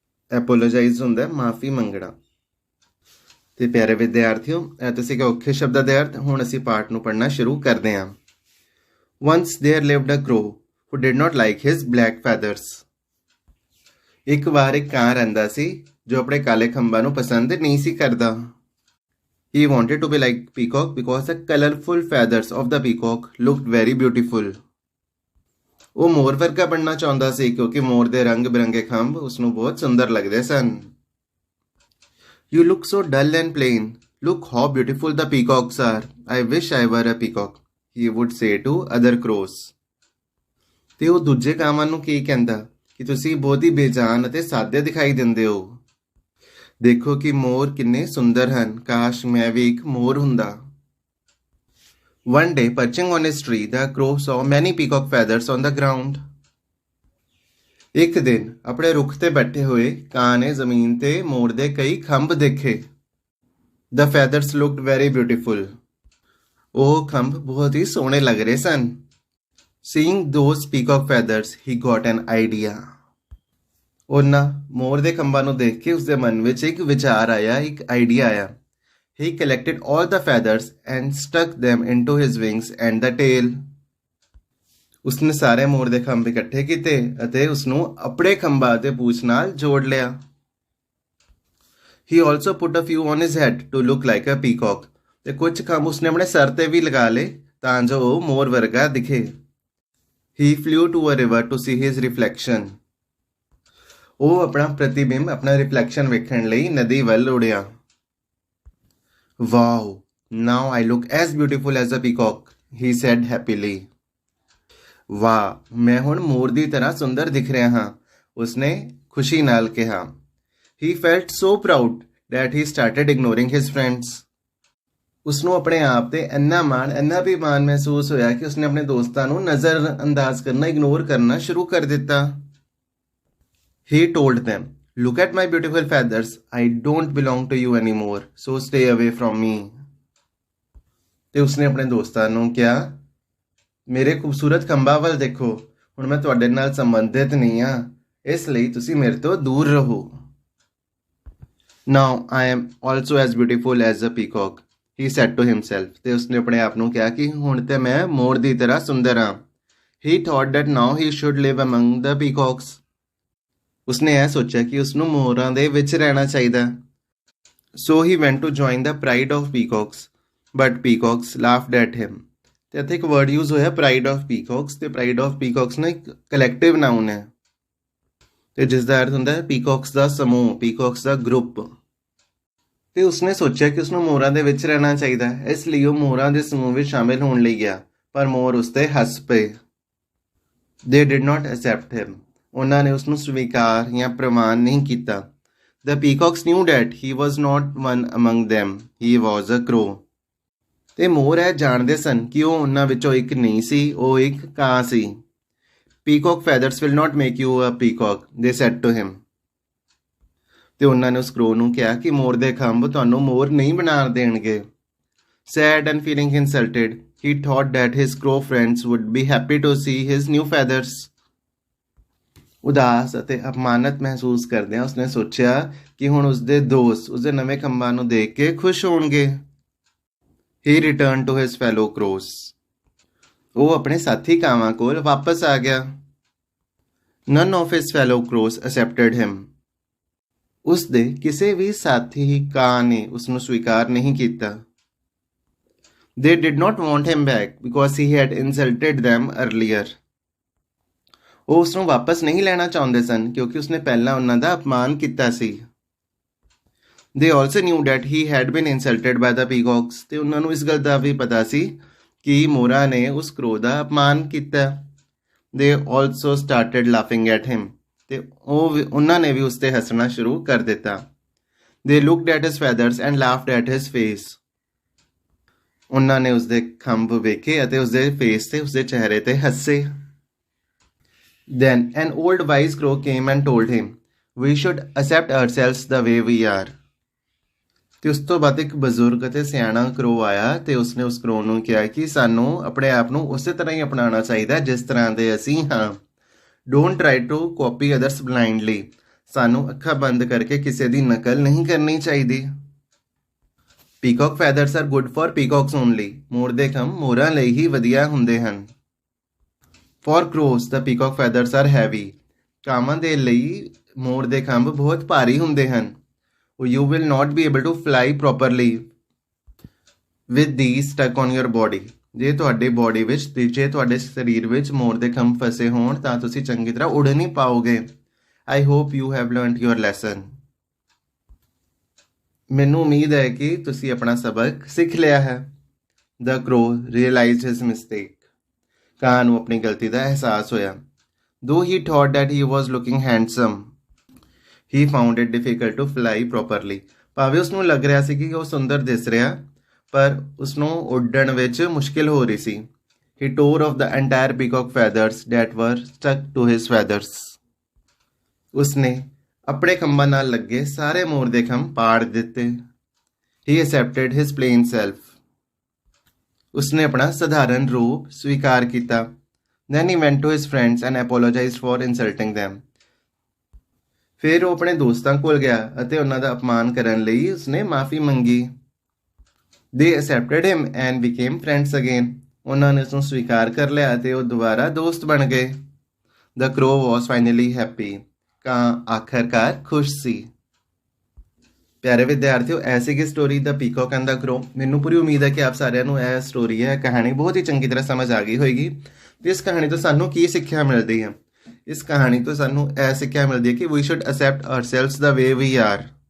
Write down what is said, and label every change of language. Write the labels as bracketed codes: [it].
[pa] ਐਪੋਲੋਜਾਈਜ਼ ਹੁੰਦਾ ਮਾਫੀ ਮੰਗਣਾ। ਤੇ ਪਿਆਰੇ ਵਿਦਿਆਰਥੀਓ, ਤੁਸੀਂ ਕਿ ਔਖੇ ਸ਼ਬਦਾਂ ਦੇ ਅਰਥ। ਹੁਣ ਅਸੀਂ ਪਾਠ ਨੂੰ ਪੜ੍ਹਨਾ ਸ਼ੁਰੂ ਕਰਦੇ ਹਾਂ। [en] Once there lived a crow who did not like his black feathers. [pa] ਇੱਕ ਵਾਰ ਇੱਕ ਕਾਂ ਰਹਿੰਦਾ ਸੀ ਜੋ ਆਪਣੇ ਕਾਲੇ ਖੰਭਾਂ ਨੂੰ ਪਸੰਦ ਨਹੀਂ ਸੀ ਕਰਦਾ। [en] He wanted to be like peacock because the colorful feathers of the peacock looked very beautiful. [pa] ਉਹ ਮੋਰ ਵਰਗਾ ਬਣਨਾ ਚਾਹੁੰਦਾ ਸੀ ਕਿਉਂਕਿ ਮੋਰ ਦੇ ਰੰਗ ਬਿਰੰਗੇ ਖੰਭ ਉਸ ਨੂੰ ਬਹੁਤ ਸੁੰਦਰ ਲੱਗਦੇ ਸਨ। [en] You look so dull and plain. Look how beautiful the peacocks are. I wish I were a peacock, he would say to other crows. [pa] ਤੇ ਉਹ ਦੂਜੇ ਕਾਵਾਂ ਨੂੰ ਕੀ ਕਹਿੰਦਾ ਕਿ ਤੁਸੀਂ ਬਹੁਤ ਹੀ ਬੇਜਾਨ ਅਤੇ ਸਾਦੇ ਦਿਖਾਈ ਦਿੰਦੇ ਹੋ। ਦੇਖੋ ਕਿ ਮੋਰ ਕਿੰਨੇ ਸੁੰਦਰ ਹਨ, ਕਾਸ਼ ਮੈਂ ਵੀ ਇੱਕ ਮੋਰ ਹੁੰਦਾ। [en] One day, perching on his tree, the crow saw many peacock feathers on the ground. [pa] ਇੱਕ ਦਿਨ ਆਪਣੇ ਰੁੱਖ ਤੇ ਬੈਠੇ ਹੋਏ ਕਾਂ ਨੇ ਜ਼ਮੀਨ ਤੇ ਮੋਰ ਦੇ ਕਈ ਖੰਭ ਦੇਖੇ। [en] The feathers looked very beautiful. [pa] ਉਹ ਖੰਭ ਬਹੁਤ ਹੀ ਸੋਹਣੇ ਲੱਗ ਰਹੇ ਸਨ। [en] Seeing those peacock feathers, he got an idea. [pa] ਉਹਨਾਂ ਮੋਰ ਦੇ ਖੰਭਾਂ ਨੂੰ ਦੇਖ ਕੇ ਉਸਦੇ ਮਨ ਵਿੱਚ ਇੱਕ ਵਿਚਾਰ ਆਇਆ, ਇੱਕ ਆਈਡੀਆ ਆਇਆ। [en] He collected all the feathers and stuck them into his wings and the tail. [pa] ਉਸਨੇ ਸਾਰੇ ਮੋਰ ਦੇ ਖੰਭ ਇਕੱਠੇ ਕੀਤੇ ਅਤੇ ਉਸਨੂੰ ਆਪਣੇ ਖੰਭਾਂ ਤੇ ਪੂਛ ਨਾਲ ਜੋੜ ਲਿਆ। [en] He also put a few on his head to look like a peacock. [pa] ਤੇ ਕੁਝ ਖੰਭ ਉਸਨੇ ਆਪਣੇ ਸਰ ਤੇ ਵੀ ਲਗਾ ਲਏ ਤਾਂ ਜੋ ਉਹ ਮੋਰ ਵਰਗਾ ਦਿਖੇ। [en] He flew to a river to see his reflection. [pa] ਉਹ ਆਪਣਾ ਪ੍ਰਤੀਬਿੰਬ, ਆਪਣਾ ਰਿਫਲੈਕਸ਼ਨ ਵੇਖਣ ਲਈ ਨਦੀ ਵੱਲ ਉੜਿਆ। [en] Wow, now I look as beautiful as a peacock, he said happily. [pa] ਵਾਹ, ਮੈਂ ਹੁਣ ਮੋਰ ਦੀ ਤਰ੍ਹਾਂ ਸੁੰਦਰ ਦਿਖ ਰਿਹਾ ਹਾਂ, ਉਸਨੇ ਖੁਸ਼ੀ ਨਾਲ ਕਿਹਾ। [en] He felt so proud that he started ignoring his friends. [pa] ਉਸਨੂੰ ਆਪਣੇ ਆਪ ਤੇ ਇੰਨਾ ਅਭਿਮਾਨ ਮਹਿਸੂਸ ਹੋਇਆ ਕਿ ਉਸਨੇ ਆਪਣੇ ਦੋਸਤਾਂ ਨੂੰ ਨਜ਼ਰ ਅੰਦਾਜ਼ ਕਰਨਾ, ਇਗਨੋਰ ਕਰਨਾ ਸ਼ੁਰੂ ਕਰ ਦਿੱਤਾ। [en] He told them, "Look at my beautiful feathers. I don't belong to you anymore, so stay away from me." [pa] ਤੇ ਉਸਨੇ ਆਪਣੇ ਦੋਸਤਾਂ ਨੂੰ ਕਿਹਾ, ਮੇਰੇ ਖੂਬਸੂਰਤ ਖੰਭਾਂ ਵੱਲ ਦੇਖੋ, ਹੁਣ ਮੈਂ ਤੁਹਾਡੇ ਨਾਲ ਸੰਬੰਧਿਤ ਨਹੀਂ ਹਾਂ, ਇਸ ਲਈ ਤੁਸੀਂ ਮੇਰੇ ਤੋਂ ਦੂਰ ਰਹੋ। [en] Now I am also as beautiful as a peacock, he said to himself. [pa] ਤੇ ਉਸਨੇ ਆਪਣੇ ਆਪ ਨੂੰ ਕਿਹਾ ਕਿ ਹੁਣ ਤੇ ਮੈਂ ਮੋਰ ਦੀ ਤਰ੍ਹਾਂ ਸੁੰਦਰ ਹਾਂ। [en] He thought that now he should live among the peacocks. [pa] ਉਸਨੇ ਇਹ ਸੋਚਿਆ ਕਿ ਉਸਨੂੰ ਮੋਰਾਂ ਦੇ ਵਿੱਚ ਰਹਿਣਾ ਚਾਹੀਦਾ। [en] So he went to join the pride of peacocks, but peacocks laughed at him. [pa] ਤੇ ਇੱਥੇ ਇੱਕ ਵਰਡ ਯੂਜ਼ ਹੋਇਆ pride of peacocks, ਤੇ pride of peacocks ਨਾ ਇੱਕ ਕਲੈਕਟਿਵ ਨਾਊਨ ਹੈ ਤੇ ਜਿਸ ਦਾ ਅਰਥ ਹੁੰਦਾ ਹੈ ਪੀਕੌਕਸ ਦਾ ਸਮੂਹ, ਪੀਕੌਕਸ ਦਾ ਗਰੁੱਪ। ਤੇ ਉਸਨੇ ਸੋਚਿਆ ਕਿ ਉਸਨੂੰ ਮੋਰਾਂ ਦੇ ਵਿੱਚ ਰਹਿਣਾ ਚਾਹੀਦਾ, ਇਸ ਲਈ ਉਹ ਮੋਰਾਂ ਦੇ ਸਮੂਹ ਵਿੱਚ ਸ਼ਾਮਿਲ ਹੋਣ ਲਈ ਗਿਆ, ਪਰ ਮੋਰ ਉਸ ਤੇ ਹੱਸ ਪਏ। [en] They did not accept him. [pa] ਉਹਨਾਂ ਨੇ ਉਸਨੂੰ ਸਵੀਕਾਰ ਜਾਂ ਪ੍ਰਵਾਨ ਨਹੀਂ ਕੀਤਾ। [en] The peacocks knew that he was not one among them. He was a crow. [pa] ਤੇ ਮੋਰ ਇਹ ਜਾਣਦੇ ਸਨ ਕਿ ਉਹ ਉਹਨਾਂ ਵਿੱਚੋਂ ਇੱਕ ਨਹੀਂ ਸੀ, ਉਹ ਇੱਕ ਕਾਂ ਸੀ। [en] Peacock feathers will not make you a peacock, they said to him. [pa] ਤੇ ਉਹਨਾਂ ਨੇ ਉਸ ਕ੍ਰੋ ਨੂੰ ਕਿਹਾ ਕਿ ਮੋਰ ਦੇ ਖੰਭ ਤੁਹਾਨੂੰ ਮੋਰ ਨਹੀਂ ਬਣਾ ਦੇਣਗੇ। [en] Sad and feeling insulted, he thought that his crow friends would be happy to see his new feathers. [pa] ਉਦਾਸ ਅਤੇ ਅਪਮਾਨਿਤ ਮਹਿਸੂਸ ਕਰਦਿਆਂ ਉਸਨੇ ਸੋਚਿਆ ਕਿ ਹੁਣ ਉਸਦੇ ਦੋਸਤ ਉਸਦੇ ਨਵੇਂ ਖੰਭਾਂ ਨੂੰ ਦੇਖ ਕੇ ਖੁਸ਼ ਹੋਣਗੇ। [en] He returned to his fellow crows. [pa] ਉਹ ਆਪਣੇ ਸਾਥੀ ਕਾਵਾਂ ਕੋਲ ਵਾਪਸ ਆ ਗਿਆ। [en] None of his fellow crows accepted him. [pa] ਉਸ ਦੇ ਕਿਸੇ ਵੀ ਸਾਥੀ ਕਾਂ ਨੇ ਉਸ ਨੂੰ ਸਵੀਕਾਰ ਨਹੀਂ ਕੀਤਾ। [en] They did not want him back because he had insulted them earlier. [pa] ਉਹ ਉਸ ਨੂੰ ਵਾਪਸ ਨਹੀਂ ਲੈਣਾ ਚਾਹੁੰਦੇ ਸਨ ਕਿਉਂਕਿ ਉਸਨੇ ਪਹਿਲਾਂ ਉਹਨਾਂ ਦਾ ਅਪਮਾਨ ਕੀਤਾ ਸੀ। [en] They also knew that he had been insulted by the peacocks. [pa] ਤੇ ਉਹਨਾਂ ਨੂੰ ਇਸ ਗੱਲ ਦਾ ਵੀ ਪਤਾ ਸੀ ਕਿ ਮੋਰਾਂ ਨੇ ਉਸ ਕਰੋ ਦਾ ਅਪਮਾਨ ਕੀਤਾ। [en] They also started laughing at him. [pa] ਤੇ ਉਹਨਾਂ ਨੇ ਵੀ ਉਸ ਤੇ ਹੱਸਣਾ ਸ਼ੁਰੂ ਕਰ ਦਿੱਤਾ। [en] They looked at his feathers and laughed at his face. [pa] ਉਹਨਾਂ ਨੇ ਉਸ ਦੇ ਖੰਭ ਵੇਖੇ ਅਤੇ ਉਸ ਦੇ ਫੇਸ ਤੇ ਉਸ ਦੇ ਚਿਹਰੇ ਤੇ ਹੱਸੇ। [en] Then an old wise crow came and told him, "We should accept ourselves the way we are." [pa] ਤੇ ਉਸ ਤੋਂ ਬਾਅਦ ਇੱਕ ਬਜ਼ੁਰਗ ਅਤੇ ਸਿਆਣਾ ਕਰੋ ਆਇਆ ਤੇ ਉਸਨੇ ਉਸ ਕਰੋ ਨੂੰ ਕਿਹਾ ਕਿ ਸਾਨੂੰ ਆਪਣੇ ਆਪ ਨੂੰ ਉਸੇ ਤਰ੍ਹਾਂ ਹੀ ਅਪਣਾਉਣਾ ਚਾਹੀਦਾ ਜਿਸ ਤਰ੍ਹਾਂ ਦੇ ਅਸੀਂ ਹਾਂ। [en] Don't try to copy others blindly. [pa] ਸਾਨੂੰ ਅੱਖਾਂ ਬੰਦ ਕਰਕੇ ਕਿਸੇ ਦੀ ਨਕਲ ਨਹੀਂ ਕਰਨੀ ਚਾਹੀਦੀ। [en] Peacock feathers are good for peacocks only. [pa] ਮੋਰ ਦੇ ਖੰਭ ਮੋਰਾਂ ਲਈ ਹੀ ਵਧੀਆ ਹੁੰਦੇ ਹਨ। [en] For crows the peacock feathers are heavy. [pa] ਕਾਵਾਂ ਦੇ ਲਈ ਮੋਰ ਦੇ ਖੰਭ ਬਹੁਤ ਭਾਰੀ ਹੁੰਦੇ ਹਨ। [en] You will not be able to fly properly with these stuck on your body. [pa] ਜੇ ਤੁਹਾਡੇ ਬੋਡੀ ਵਿੱਚ ਜੇ ਤੁਹਾਡੇ ਸਰੀਰ ਵਿੱਚ ਮੋਰ ਦੇ ਖੰਭ ਫਸੇ ਹੋਣ ਤਾਂ ਤੁਸੀਂ ਚੰਗੀ ਤਰ੍ਹਾਂ ਉੜ ਨਹੀਂ ਪਾਓਗੇ। [en] I hope you have learned your lesson. [pa] ਮੈਨੂੰ ਉਮੀਦ ਹੈ ਕਿ ਤੁਸੀਂ ਆਪਣਾ ਸਬਕ ਸਿੱਖ ਲਿਆ ਹੈ। [en] The crow realized his mistake. [pa] ਕਾਂ ਨੂੰ ਆਪਣੀ ਗਲਤੀ ਦਾ ਅਹਿਸਾਸ ਹੋਇਆ। [en] Though he thought that he was looking handsome, he found it difficult to fly properly. [pa] ਭਾਵੇਂ ਉਸਨੂੰ ਲੱਗ ਰਿਹਾ ਸੀ ਕਿ ਉਹ ਸੁੰਦਰ ਦਿਸ ਰਿਹਾ ਪਰ ਉਸਨੂੰ ਉੱਡਣ ਵਿੱਚ ਮੁਸ਼ਕਿਲ ਹੋ ਰਹੀ ਸੀ। [en] He tore off the entire peacock feathers that were stuck to his feathers. [pa] ਉਸਨੇ ਆਪਣੇ ਖੰਭਾਂ ਨਾਲ ਲੱਗੇ ਸਾਰੇ ਮੋਰ ਦੇ ਖੰਭ ਪਾੜ ਦਿੱਤੇ। [en] He accepted his plain self. [pa] ਉਸਨੇ ਆਪਣਾ ਸਧਾਰਨ ਰੂਪ ਸਵੀਕਾਰ ਕੀਤਾ। [en] Then he went to his friends and apologized for insulting them. [pa] ਫਿਰ ਉਹ ਆਪਣੇ ਦੋਸਤਾਂ ਕੋਲ ਗਿਆ ਅਤੇ ਉਹਨਾਂ ਦਾ ਅਪਮਾਨ ਕਰਨ ਲਈ ਉਸਨੇ ਮਾਫੀ ਮੰਗੀ। [en] They accepted him and became friends again. [pa] ਉਹਨਾਂ ਨੇ ਉਸਨੂੰ ਸਵੀਕਾਰ ਕਰ ਲਿਆ ਅਤੇ ਉਹ ਦੁਬਾਰਾ ਦੋਸਤ ਬਣ ਗਏ। [en] The crow was finally happy. [pa] ਕਾਂ ਆਖਰਕਾਰ ਖੁਸ਼ ਸੀ। ਪਿਆਰੇ ਵਿਦਿਆਰਥੀਓ, ਐਸੀ ਕਿ ਸਟੋਰੀ ਦਾ ਪੀਕੌਕ ਐਂਡ ਦਾ ਕਰੋ। ਮੈਨੂੰ ਪੂਰੀ ਉਮੀਦ ਹੈ ਕਿ ਆਪ ਸਾਰਿਆਂ ਨੂੰ ਇਹ ਸਟੋਰੀ ਹੈ ਕਹਾਣੀ ਬਹੁਤ ਹੀ ਚੰਗੀ ਤਰ੍ਹਾਂ ਸਮਝ ਆ ਗਈ ਹੋਏਗੀ। ਤੇ ਇਸ ਕਹਾਣੀ ਤੋਂ ਸਾਨੂੰ ਕੀ ਸਿੱਖਿਆ ਮਿਲਦੀ ਹੈ? ਇਸ ਕਹਾਣੀ ਤੋਂ ਸਾਨੂੰ ਇਹ ਸਿੱਖਿਆ ਮਿਲਦੀ ਹੈ ਕਿ [en] We should accept ourselves ਦਾ way we are.